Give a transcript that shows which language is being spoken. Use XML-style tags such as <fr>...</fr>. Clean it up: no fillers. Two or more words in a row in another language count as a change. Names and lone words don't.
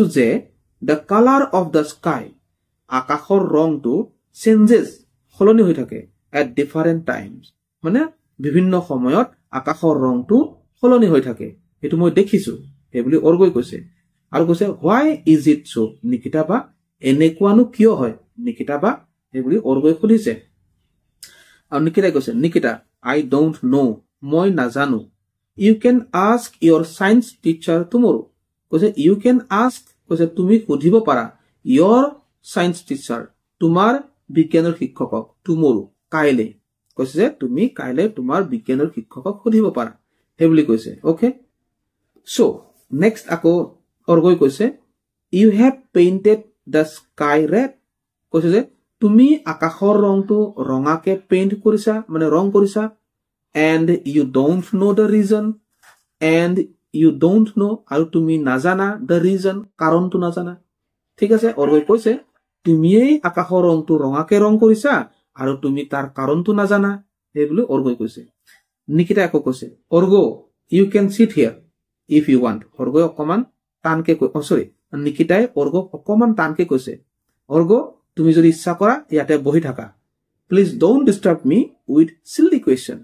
<as>যে</as> <en>the colour of the sky</en> <as>আকাশৰ ৰংটো চেঞ্জেছ সলনি হৈ থাকে</as> <en>at different times</en> <as>মানে বিভিন্ন সময়ত আকাশৰ ৰংটো সলনি হৈ থাকে এইটো মই দেখিছো এই বুলি অৰ্গোই কৈছে আৰু কৈছে</as> <en>why is it so</en> <as>নিকিতা বা এনেকুৱানো কিয় হয় নিকিতা বা এই বুলি অৰ্গোই সুধিছে আৰু নিকিতাই কৈছে নিকিতা আই</as> <en>don't know</en> <as>মই নাজানো</as> <en>you can ask your science teacher tomorrow</en> <as>কৈছে</as> <en>you can ask</en> <as>কৈছে তুমি সুধিব পাৰা</as> <en>your science teacher</en> <as>তোমাৰ বিজ্ঞানৰ শিক্ষকক টুমৰো কাইলে কৈছে যে তুমি কাইলে তোমাৰ বিজ্ঞানৰ শিক্ষকক সুধিব পাৰা সেই বুলি কৈছে</as> <en>okay so next</en> <as>আকৌ অৰ্গোই কৈছে</as> <en>you have painted the sky red</en> <as>কৈছে যে তুমি আকাশৰ ৰংটো ৰঙাকে পেইন্ট কৰিছা মানে ৰং কৰিছা</as> <en>and you don't know the reason</en> <as>আৰু তুমি নাজানা</as> <en>the reason</en> <as>কাৰণটো নাজানা ঠিক আছে অৰ্গোই কৈছে তুমিয়েই আকাশৰ ৰংটো ৰঙাকে ৰং কৰিছা আৰু তুমি তাৰ কাৰণটো নাজানা এই বুলি অৰ্গোই কৈছে নিকিতাই আকৌ কৈছে অৰ্গো</as> <en>you can sit here if you want</en> <as>অৰ্গোই অকমান টানকে নিকিতাই অৰ্গোক অকমান টানকে কৈছে অৰ্গো তুমি যদি ইচ্ছা কৰা ইয়াতে বহি থাকা</as> <en>please don't disturb me with silly question</en>